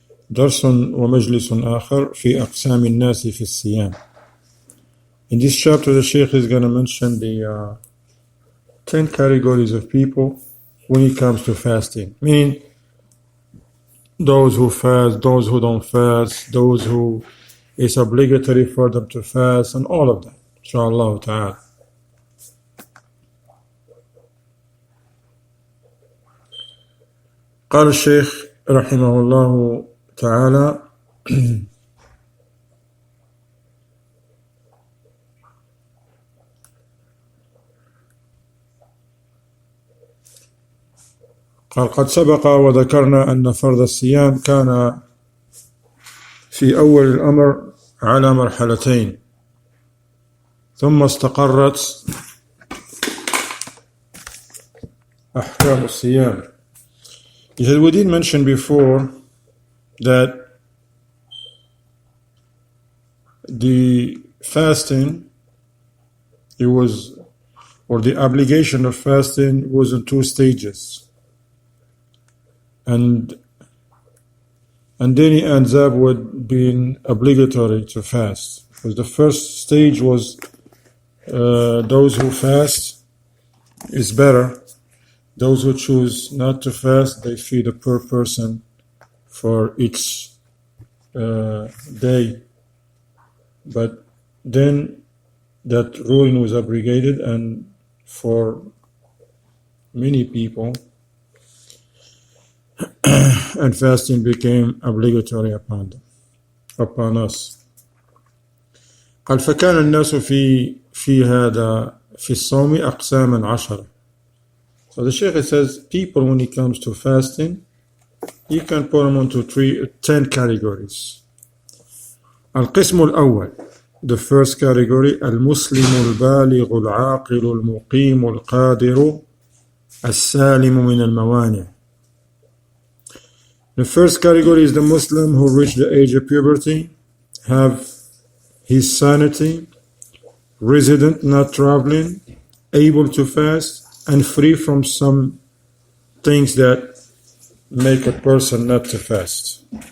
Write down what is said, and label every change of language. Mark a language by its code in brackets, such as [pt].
[ar] درس ومجلس آخر في أقسام الناس في الصيام. [en] In this chapter, the Shaykh is going to mention the 10 categories of people when it comes to fasting, meaning those who fast, those who don't fast, those who it's obligatory for them to fast, and all of that, inshallah ta'ala. [ar] قال الشيخ رحمه الله تعالى: قال: قد سبق وذكرنا أن فرض الصيام كان في أول الأمر على مرحلتين، ثم استقرت أحكام الصيام. [en] He said, we did mention before that the fasting, the obligation of fasting was in 2 stages. And then he ends up with being obligatory to fast. Because the first stage was those who fast is better. Those who choose not to fast, they feed a per person for each day. But then that ruling was abrogated, and for many people, and fasting became obligatory upon us. [ar] قال: فكان الناس في هذا في الصوم أقساما 10. [en] So the Shaykh says, people, when it comes to fasting, you can put them into 10 categories. [ar] القسم الأول, [en] the first category: [ar] المسلم البالغ العاقل المقيم القادر السالم من الموانع. [en] The first category is the Muslim who reached the age of puberty, have his sanity, resident, not traveling, able to fast, and free from some things that make a person not to fast.